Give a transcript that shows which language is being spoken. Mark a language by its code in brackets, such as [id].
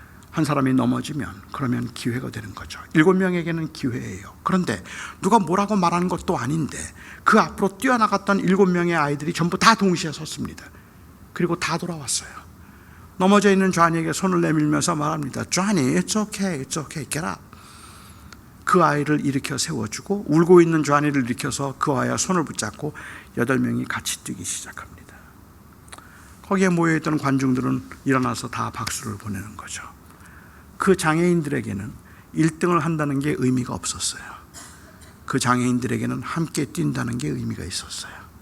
[ko] 한 사람이 넘어지면 그러면 기회가 되는 거죠. 7명에게는 기회예요. 그런데 누가 뭐라고 말하는 것도 아닌데 그 앞으로 뛰어나갔던 7명의 아이들이 전부 다 동시에 섰습니다. 그리고 다 돌아왔어요. 넘어져 있는 쟈니에게 손을 내밀면서 말합니다. [en] 쟈니, it's okay, it's okay, get up. [ko] 그 아이를 일으켜 세워주고, 울고 있는 쟈니를 일으켜서 그 아이와 손을 붙잡고 8명이 같이 뛰기 시작합니다. 거기에 모여있던 관중들은 일어나서 다 박수를 보내는 거죠. 그 장애인들에게는 1등을 한다는 게 의미가 없었어요. 그 장애인들에게는 함께 뛴다는 게 의미가 있었어요.